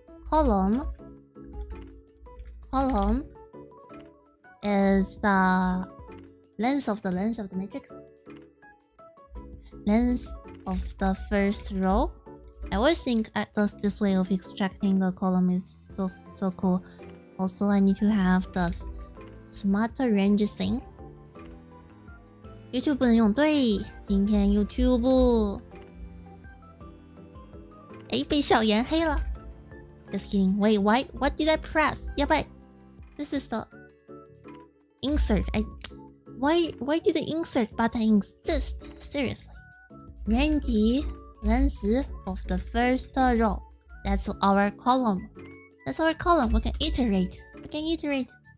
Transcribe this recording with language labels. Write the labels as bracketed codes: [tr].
[en] Column is the length of the matrix. Length of the first row. I always think this way of extracting the column is so cool. Also, I need to have the smarter range thing. [zh] YouTube 不能用，对，今天 YouTube 被小盐黑了。 [en] Just kidding. Wait, what did I press? Yeah, but this is the insert. Why did the insert button exist? Seriously. Range length of the first row. That's our column. We can iterate.